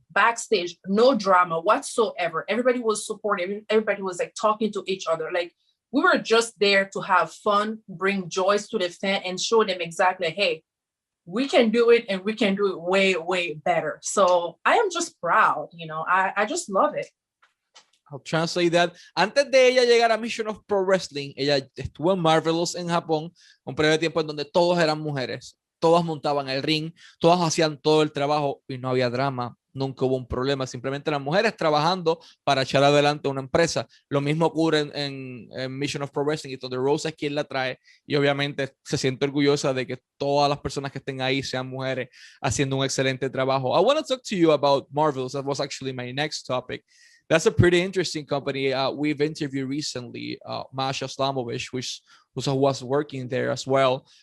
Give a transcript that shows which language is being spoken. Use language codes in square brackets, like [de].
[en] Backstage, no drama whatsoever. Everybody was supportive. Everybody was like talking to each other. Like we were just there to have fun, bring joys to the fan, and show them exactly, hey, we can do it, and we can do it way, way better. So I am just proud, you know, I just love it. I'll translate that. [es] Antes de ella llegar a Mission of Pro Wrestling, ella estuvo en Marvelous en Japón, un periodo de tiempo en donde todos eran mujeres, todas montaban el ring, todas hacían todo el trabajo y no había drama, nunca hubo un problema, simplemente las mujeres trabajando para echar adelante una empresa. Lo mismo ocurre en Mission of Pro Wrestling, y donde Rosa es quien la trae, y obviamente se siente orgullosa de que todas las personas que estén ahí sean mujeres haciendo un excelente trabajo. [en] I want to talk to you about Marvelous. That was actually my next topic. That's a pretty interesting company. We've interviewed recently Masha Slamovich, who was working there as well.